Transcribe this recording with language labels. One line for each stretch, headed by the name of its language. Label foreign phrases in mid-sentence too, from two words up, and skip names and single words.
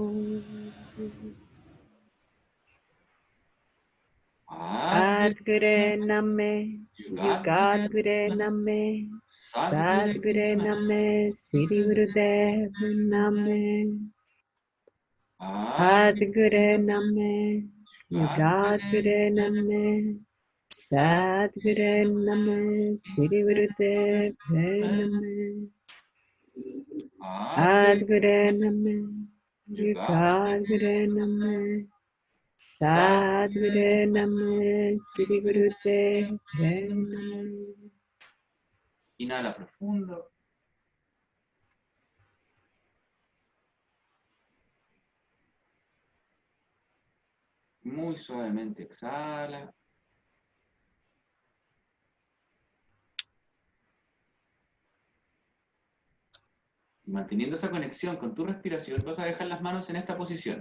Sanskrit: Adgure Name Yugadgure Name Sadgure Name Sri Gurudev Name Adgure Name Yugadgure Name Sadgure Name Sri Gurudev Name Adgure Name Yugadgure Name Sadguru Namo Sri Gurudev Namo.
Spanish: Inhala profundo. Muy suavemente exhala. Y manteniendo esa conexión con tu respiración, vas a dejar las manos en esta posición.